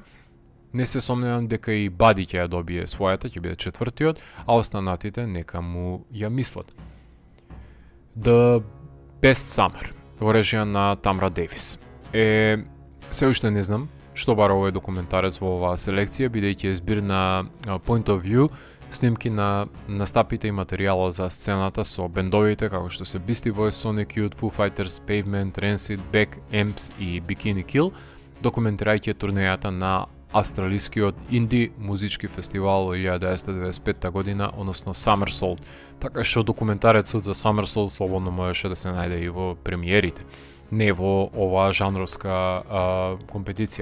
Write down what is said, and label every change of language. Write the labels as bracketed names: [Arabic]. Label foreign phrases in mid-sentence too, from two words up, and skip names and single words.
[Macedonian] Не се сомневам дека и Buddy ќе ја добие својата, ќе биде четвртиот, а останатите нека му ја мислат. The Best Summer во режија на Тамра Дейвис. Се уште не знам што бара овој документарец во оваа селекција, бидејќи е збир на [English] point of view, [Macedonian] снимки на настапите и материјалот за сцената со бендовите како што се Beastie Boys, Sonic Youth, Foo Fighters, Pavement, Rancid, Beck, Amps и Bikini Kill, документирајќи турнејата на австралискиот инди музички фестивал во 1995 година, односно Somersault. Така што документарецот за Somersault слободно можеше да се најде и во премиерите, не во оваа жанровска компетиција.